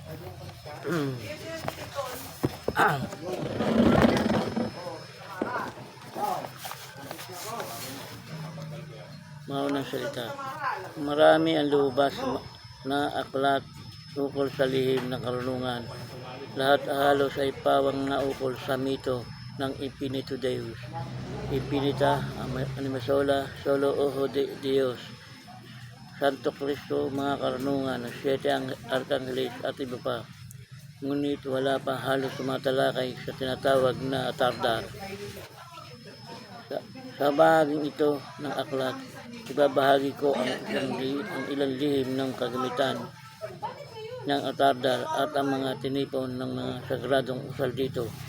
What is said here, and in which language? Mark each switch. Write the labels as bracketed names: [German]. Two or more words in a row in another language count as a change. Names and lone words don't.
[Filipino] Maunang salita. Marami ang lubas na aklat ukol sa lihim ng karunungan. Lahat halos ay pawang naukol sa mito ng Infinito Deus. Infinita Animasola Solo Ojo de Dios. Santo Cristo, mga karunungan, 7 Arkangeles at iba pa. Ngunit wala pa halos tumatalakay sa tinatawag na Atardar. Sa bahaging ito ng aklat, ibabahagi ko ang ilang lihim ng kagamitan ng Atardar at ang mga tinipon ng mga sagradong usal dito.